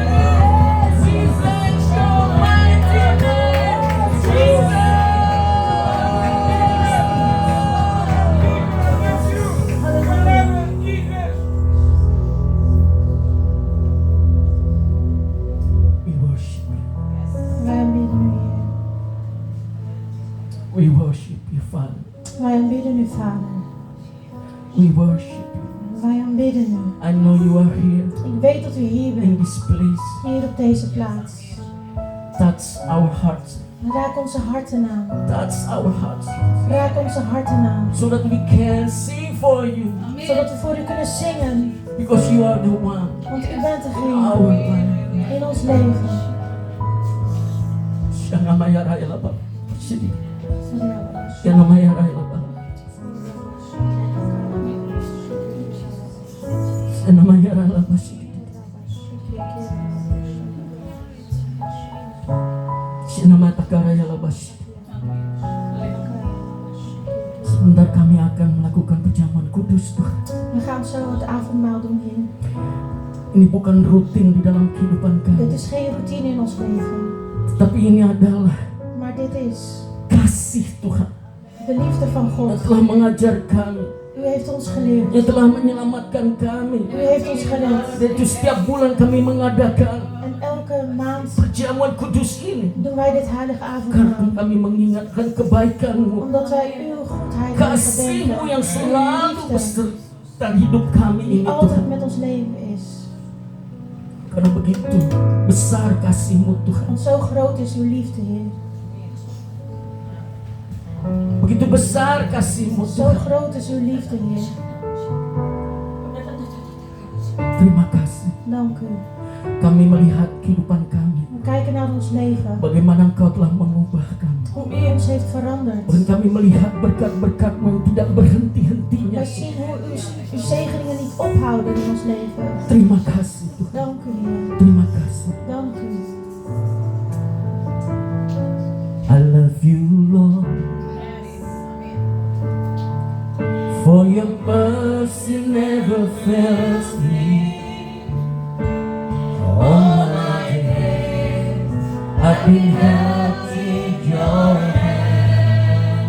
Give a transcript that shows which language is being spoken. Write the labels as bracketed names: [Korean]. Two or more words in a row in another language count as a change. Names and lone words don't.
[English] Jesus, your mighty name. Jesus. We worship you. [Dutch] Wij aanbidden u, Heer. [English] We worship you, Father. [Dutch] Wij aanbidden u, Vader. [English] We worship you. [Dutch] Wij aanbidden u. [English] I know you are here [Dutch] Ik weet dat u hier in bent, [English] this place. [Dutch] hier op deze plaats. [English] Touch our hearts. [Dutch] Raak onze harten aan. [English] Touch our hearts. [Dutch] Raak onze harten aan. [English] So that we can sing for you. [Dutch] Zodat we voor u kunnen zingen. [English] Because you are the one. [Dutch] Want u bent [English] Our [Dutch] degene [English] one. [Dutch] in ons leven. Shangamaya Raya Laba. Shidi. Sorry, Shangamaya Raya Laba. Shangamaya Raya Laba. Shidi. Shangamaya Takaraya Laba. Shidi. [Indonesian] Sebentar kami akan melakukan perjamuan kudus, Tuhan. [Dutch] We gaan zo het avondmaal doen, Heer. [Indonesian] Ini bukan rutin di dalam kehidupan [Dutch] Dit [Indonesian] kami, [Dutch] is geen routine in ons leven. [Indonesian] tapi ini adalah [Dutch] Maar dit is [Indonesian] kasih Tuhan [Dutch] de liefde van God. [Indonesian] yang telah mengajar kami, [Dutch] U heeft ons geleerd. [Indonesian] yang telah menyelamatkan kami. [Dutch] U heeft ons gered. [Indonesian] Dan itu setiap bulan kami mengadakan [Dutch] En elke maand [Indonesian] perjamuan kudus ini [Dutch] doen wij dit heilige [Indonesian] karena [Dutch] avondmaal. [Indonesian] kami mengingatkan kebaikan-Mu, [Dutch] Omdat wij uw goedheid willen [Indonesian] kasih-Mu [Dutch] gedenken. [Indonesian] yang [Dutch] Uw [Indonesian] selalu [Dutch] liefde [Indonesian] beserta hidup kami [Dutch] die [Indonesian] ini, [Dutch] altijd [Indonesian] Tuhan. [Dutch] met ons leven is. [Indonesian] Karena begitu besar kasih-Mu, Tuhan. [Dutch] Want zo groot is uw liefde, Heer. [Indonesian] Begitu besar kasih-Mu, [Dutch] Zo [Indonesian] Tuhan. [Dutch] groot is uw liefde, Heer. [Indonesian] Terima kasih. [Dutch] Dank u. [Indonesian] Kami melihat kehidupan kami, [Dutch] We kijken naar ons leven. [Indonesian] bagaimana Engkau telah mengubah kami. [Dutch] Hoe u ons heeft veranderd. [Indonesian] Dan kami melihat berkat-berkat-Mu yang tidak berhenti-hentinya. [Dutch] Wij zien hoe uw zegeningen niet ophouden in ons leven. [Indonesian] Terima kasih, Tuhan. [Dutch] Dank u, Heer. [Indonesian] Terima kasih. [Dutch] Dank u. [English] I love you, Lord, for your mercy never fails me. All my days I've been held in your hand.